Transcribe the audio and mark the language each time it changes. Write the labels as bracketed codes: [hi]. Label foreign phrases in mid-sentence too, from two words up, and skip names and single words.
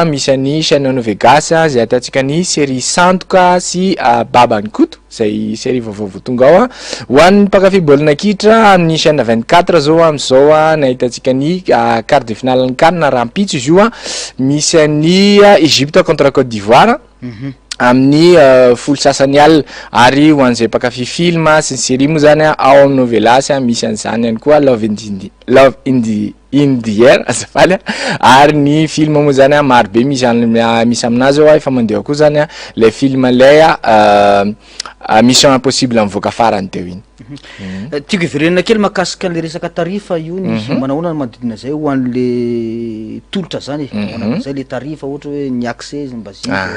[mg] misy ny chaîne Novegas zay ataontsika ny série Sandoka sy Babany Koto zay série vaovao tonga ao ho an'ny mpakafy baolina kitra amin'ny chaîne 24 zao am'izao nahitantsika ny [fr] quart de finale [mg] ny CAN raha mpitso izy io misy ny [fr] Egypte contre Côte d'Ivoire [mg] amin'ny folo sasany alina ary ho an'izay mpakafy film sy ny série moa zany ao amin'ny novelasy misy an'izany ihany koa love in the air azafaly ary ny film moa zany maro be misy aminazy ao efa mandeha koa zany le film lay mission impossible mivoaka farany teo iny tiako iverenana kely mahakasika le resaka tarifa io ny manahoana manodidina zay ho an'le tolotra zany zay le tarifa ohatra hoe ny [fr] accès basique